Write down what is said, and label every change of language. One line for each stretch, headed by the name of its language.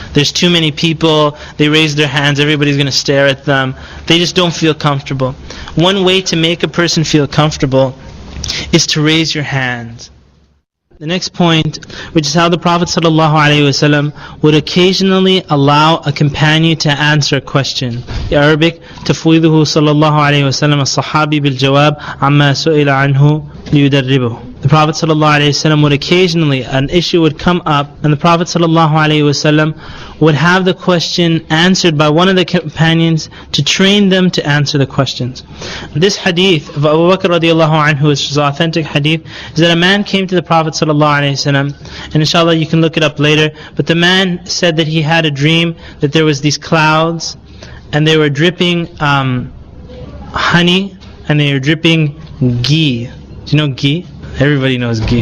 English: There's too many people, they raise their hands, everybody's going to stare at them. They just don't feel comfortable. One way to make a person feel comfortable is to raise your hands. The next point, which is how the Prophet ﷺ would occasionally allow a companion to answer a question. The Arabic,
Arabic: تفويضه صلى الله عليه وسلم الصحابي بالجواب عما سئل عنه ليدربه.
English: The Prophet ﷺ would occasionally, an issue would come up, and the Prophet ﷺ would have the question answered by one of the companions to train them to answer the questions. This hadith of Abu Bakr radiallahu anhu, which is an authentic hadith, is that a man came to the Prophet ﷺ, and inshallah you can look it up later, but the man said that he had a dream that there was these clouds, and they were dripping honey, and they were dripping ghee. Do you know ghee? Everybody knows ghee.